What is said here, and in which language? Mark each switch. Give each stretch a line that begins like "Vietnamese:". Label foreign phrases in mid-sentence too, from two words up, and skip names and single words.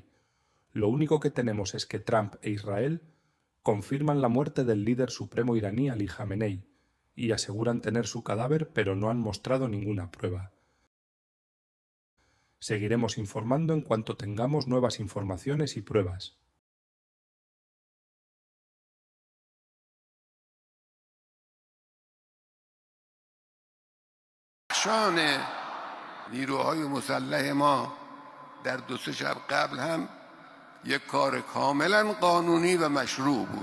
Spanish: Lo único que tenemos es que Trump e Israel confirman la muerte del líder supremo iraní Ali Jamenei y aseguran tener su cadáver, pero no han mostrado ninguna prueba. Seguiremos informando en cuanto tengamos nuevas informaciones y pruebas.
Persian: شان نیروهای مسلح ما در 2-3 شب قبل هم یک کار کاملا قانونی و مشروع بود.